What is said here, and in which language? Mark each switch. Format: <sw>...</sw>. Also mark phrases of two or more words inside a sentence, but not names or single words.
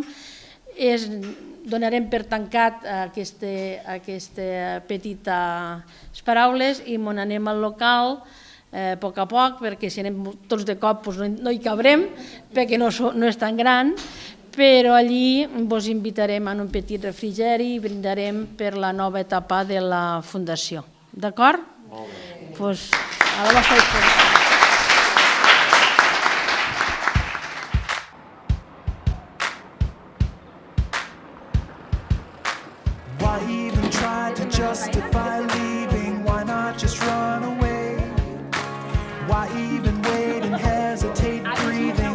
<ca>Donarem per tancat aquestes petites paraules i m'on anem al local a poc, perquè si anem tots de cop no hi cabrem, perquè no és tan gran, però allí vos invitarem a un petit refrigeri i brindarem per la nova etapa de la Fundació. D'acord? Molt bé. Doncs a la vostra disposició.</ca> <en>Why even try to justify leaving? Why not just run away? Why even wait and hesitate breathing?</en>